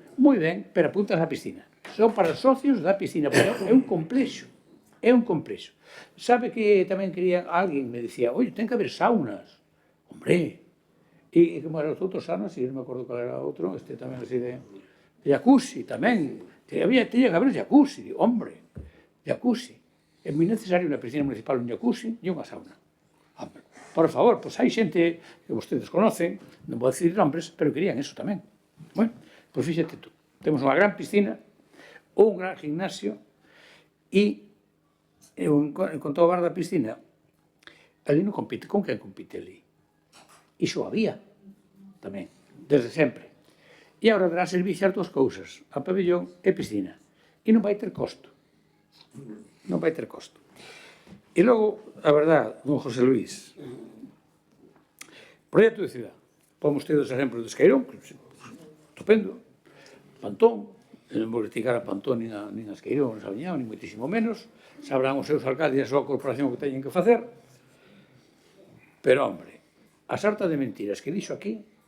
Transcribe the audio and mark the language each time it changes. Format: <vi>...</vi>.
<gl>Moi ben, pero apuntas á piscina. Son para os socios da piscina, porque é un complexo. É un complexo. Sabe que tamén quería, alguén me dicía, oi, ten que haber saunas. Hombre, e como eran os outros saunas, e non me acordo qual era outro, este tamén así de jacuzzi, tamén.</gl> <es>Tenía que haber jacuzzi, hombre, jacuzzi.</es> <gl>É moi necesario na piscina municipal un jacuzzi e unha sauna. Hombre, por favor, pois hai xente que vostedes conocen, non vou decir nombres, pero querían eso tamén. Bueno, pois fíxate tú, temos unha gran piscina, un gran gimnasio e con todo o bar da piscina, ali non compite, con quen compite ali? Iso había tamén, desde sempre. E agora dará servicio as dúas cousas, a pabellón e piscina. E non vai ter costo. Non vai ter costo. E logo, a verdad, don José Luís, proxecto de ciudad. Pomos tedos exemplos de Esqueirón, estupendo, Pantón, non vou criticar a Pantón nin a Esqueirón, non Sabiñao, nin moitísimo menos, sabrán os seus alcaldes e a súa corporación o que teñen que facer, pero, hombre, a sarta de mentiras que dixo aquí,</gl>